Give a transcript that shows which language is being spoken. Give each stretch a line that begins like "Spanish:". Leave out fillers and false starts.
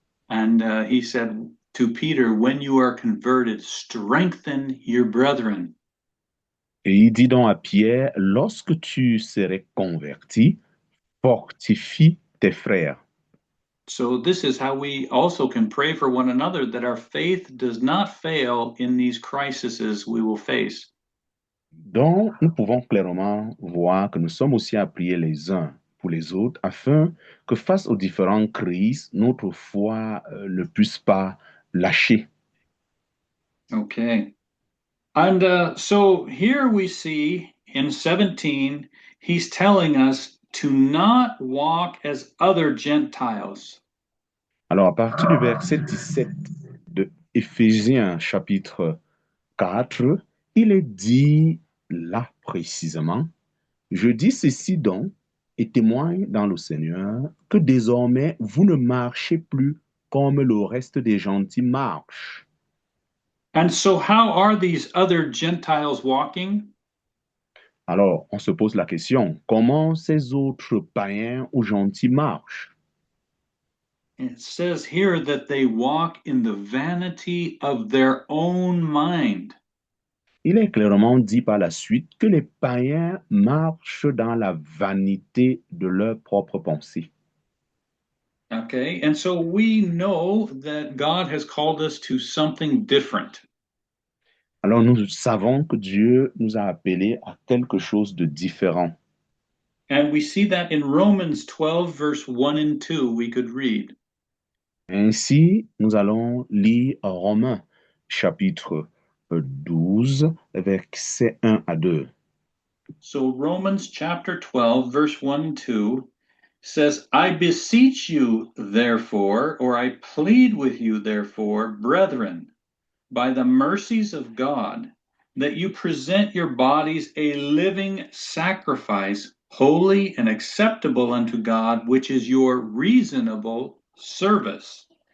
English: And he said to Peter, when you are converted, strengthen your brethren.
French: Et il dit donc à Pierre, lorsque tu serais converti, fortifie tes frères.
English: So this is how we also can pray for one another, that our faith does not fail in these crises we will face.
French: Donc, nous pouvons clairement voir que nous sommes aussi à prier les uns pour les autres afin que face aux différentes crises, notre foi ne puisse pas lâcher.
English: Okay. And so here we see in 17, he's telling us to not walk as other Gentiles.
French: Alors, à partir du verset 17 de Éphésiens chapitre 4, il est dit là précisément, je dis ceci donc et témoigne dans le Seigneur que désormais vous ne marchez plus comme le reste des gentils marchent.
English: And so, how are these other Gentiles walking?
French: Alors, on se pose la question, comment ces autres païens ou gentils marchent?
English: It says here that they walk in the vanity of their own mind.
French: Il est clairement dit par la suite que les païens marchent dans la vanité de leurs propres pensées.
English: Okay, and so we know that God has called us to something different.
French: Alors nous savons que Dieu nous a appelés à quelque chose de différent.
English: And we see that in Romans 12, verse 1 and 2, we could read.
French: Ainsi, nous allons lire Romains chapitre 12, versets 1 à 2.
English: So Romans chapter 12, verse 1 and 2 says, I beseech you, therefore, or I plead with you, therefore, brethren, by the mercies of God, that you present your bodies a living sacrifice, holy and acceptable unto God, which is your reasonable service.